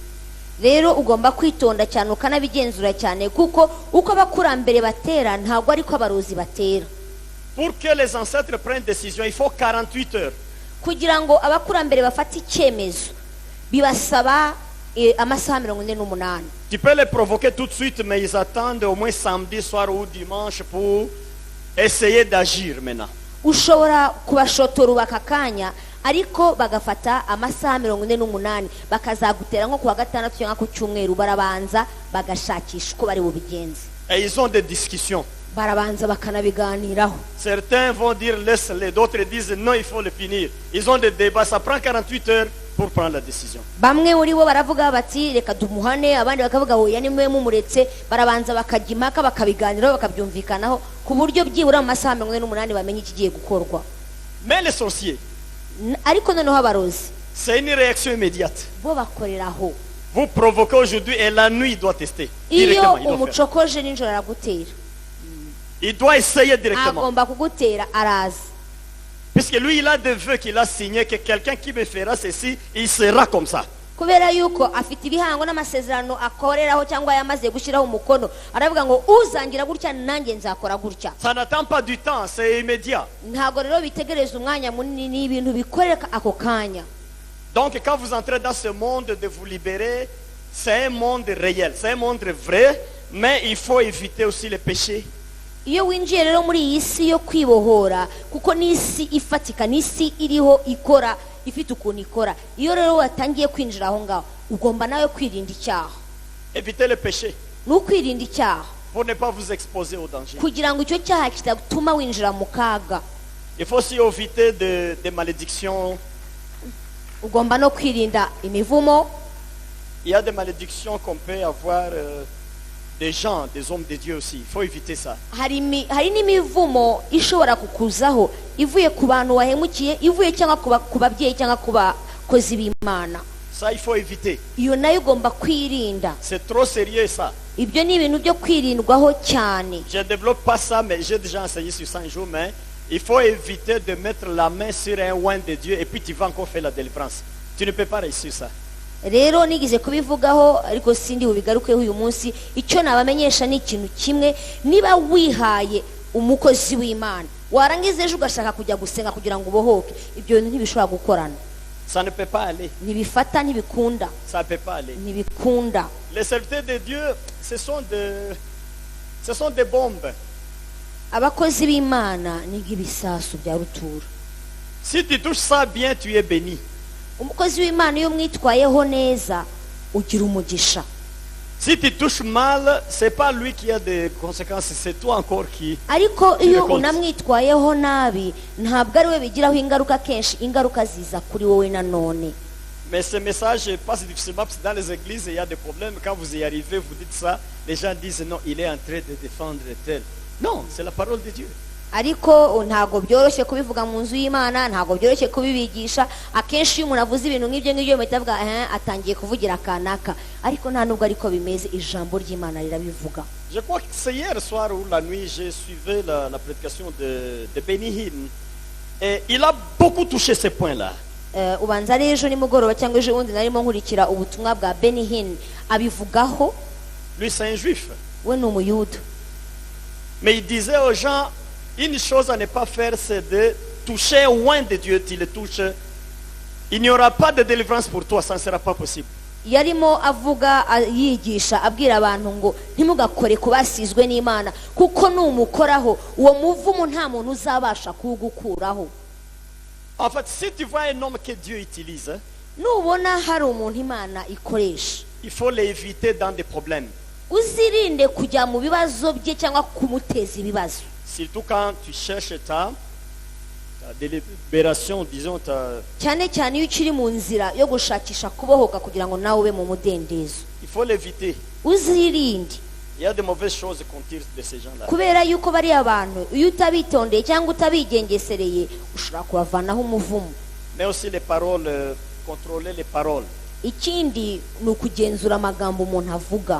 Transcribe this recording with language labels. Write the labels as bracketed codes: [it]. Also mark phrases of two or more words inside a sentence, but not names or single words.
[rw] Rero ugomba kwitonda cyane ukanabigenzura cyane kuko uko abakurambere batera ntabwo ariko abarozi batera. [fr] Pour que les ancêtres prennent décision, il faut 48 heures. [rw] Kugira ngo abakurambere bafate icyemezo bibasaba amasaha 48. [fr] Tu peux les provoquer tout de suite, mais ils attendent au moins samedi soir ou dimanche pour essayer d'agir maintenant. [rw] ushobora kubashotora ubaka akanya ariko bagafata amasaha 48 bakazagutera nko kuwa gatandatu cyangwa ku cyumweru barabanza bagashakisha uko bari bubigenze [fr] Et ils ont des discussions. [rw] barabanza bakanabiganiraho. [fr] Certains vont dire laisse-les, d'autres disent non, il faut le finir. Ils ont des débats, ça prend 48 heures pour prendre la décision. [rw] Bamwe muri bo baravuga bati reka dumuhane, abandi bakavuga hoya ni mwe mumuretse, barabanza bakajya impaka bakabiganiraho bakabyumvikanaho ku buryo byibura mu masaha 48 bamenye ikigiye gukorwa. [fr] Mais les sorciers, [rw] Ariko noneho abarozi [fr] c'est une réaction immédiate. [rw] bo bakoreraho. [fr] Vous provoquez aujourd'hui et la nuit il doit tester. [rw] Iyo [fr] Directement, il doit faire. [rw] umucokoje ninjoro aragutera, [fr] Il doit essayer directement. [rw] agomba kugutera araza. [fr] Puisque lui, il a des vœux qu'il a signés que quelqu'un qui me fera ceci, il sera comme ça. [rw] Kubera yuko afite ibihango n'amasezerano akoreraho cyangwa yamaze gushyiraho umukono, aravuga ngo uzangira gutya nanjye nzakora gutya. [fr] Ça n'attend pas du temps, c'est immédiat. [rw] Ntago rero bitegereza umwanya munini, ni ibintu bikoreka ako kanya. [fr] Donc quand vous entrez dans ce monde de vous libérer, c'est un monde réel, c'est un monde vrai, mais il faut éviter aussi les péchés. [rw] Iyo winjiye rero muri iyi si yo kwibohora, kuko n'isi ifatika, n'isi iriho ikora, ifite ukuntu ikora. Iyo rero watangiye kwinjira aho ngaho, ugomba nawe kwirinda icyaha. [fr] Évitez le péché [rw] N'ukwirinda icyaha [fr] pour ne pas vous exposer au danger. [rw] kugira ngo icyo cyaha kitatuma winjira mu kaga. [fr] Il faut aussi éviter des malédictions. [rw] Ugomba no kwirinda imivumo. [fr] Il y a des malédictions qu'on peut avoir des gens, des hommes de Dieu aussi. Il faut éviter ça. [rw] Hari n'imivumo ishobora kukuzaho ivuye ku bantu wahemukiye, ivuye cyangwa ku babyeyi cyangwa ku bakozi b'Imana. [fr] Ça, il faut éviter. [rw] Iyo nayo ugomba kwirinda. [fr] C'est trop sérieux ça. [rw] Ibyo ni ibintu byo kwirindwaho cyane. [fr] Je ne développe pas ça, mais j'ai déjà enseigné sur 100 jours. Mais il faut éviter de mettre la main sur un oint de Dieu et puis tu vas encore faire la délivrance. Tu ne peux pas réussir ça. [rw] Rero nigize kubivugaho ariko sindi ubigarukeho uyu munsi. Icyo nabamenyesha ni ikintu kimwe, niba wihaye umukozi w'Imana warangiza ejo ugashaka kujya gusenga kugira ngo ubohoke, ibyo bintu ntibishobora gukorana. [fr] Ça ne peut pas aller. [rw] Ntibifata, ntibikunda, [fr] Ça ne peut pas aller. [rw] ntibikunda. [fr] Les serviteurs de Dieu, ce sont des bombes. [rw] Abakozi b'Imana ni nk'ibisasu bya rutura. [fr] Si tu touches ça bien, tu es béni. [rw] Umukozi w'Imana iyo mwitwayeho neza ugira umugisha. [fr] Si tu touches mal, c'est pas lui qui a des conséquences, c'est toi encore qui. [rw] Ariko iyo unamwitwayeho nabi ntabwo ari we bigiraho ingaruka, kenshi ingaruka ziza kuri wowe nanone. [fr] Mais ce message passe difficilement parce que dans les églises, il y a des problèmes. Quand vous y arrivez, vous dites ça, les gens disent non, il est en train de défendre tel. Non, c'est la parole de Dieu. [rw] Ariko ntago byoroshye kubivuga mu nzu y'Imana, ntago byoroshye kubibigisha. Akenshi iyo umuntu avuze ibintu nk'ibyo ngibyo mutavuga atangiye kuvugira kanaka, ariko nta nubwo ariko bimeze. Ijambo ry'Imana rirabivuga. [fr] Je crois que c'est hier soir ou la nuit, j'ai suivi la prédication de Benny Hinn. Et il a beaucoup touché ces points-là. [rw] Ubanza ari ejo nimugoroba cyangwa ejo bundi narimo nkurikira ubutumwa bwa Benny Hinn abivugaho. [fr] Lui, c'est un juif. [rw] We ni umuyuda. [fr] Mais il disait aux gens, une chose à ne pas faire, c'est de toucher au oint de Dieu. Tu le touches, il n'y aura pas de délivrance pour toi, ça ne sera pas possible. [rw] Yarimo avuga yigisha abwira abantu ngo ntimugakore kubasizwe n'Imana, kuko numukoraho uwo muvumo nta muntu uzabasha kugukuraho. [fr] En fait, si tu vois un homme que Dieu utilise, [rw] Nubona hari umuntu Imana ikoresha, [fr] il faut l'éviter dans des problèmes. [rw] uzirinde kujya mu bibazo bye cyangwa kumuteza ibibazo. [fr] Surtout quand tu cherches ta délibération, disons, [rw] Cyane cyane iyo ukiri mu nzira yo gushakisha kubohoka kugira ngo nawe ube mu mudendezo. [fr] il faut l'éviter. [rw] Uzirinde, [fr] Il y a de mauvaises choses qu'on tire de ces gens-là. [rw] kubera yuko bari abantu iyo utabitondeye cyangwa utabigengesereye ushobora kubavanaho umuvumo. [fr] Mais aussi les paroles, contrôler les paroles. [rw] Ikindi ni ukugenzura amagambo umuntu avuga.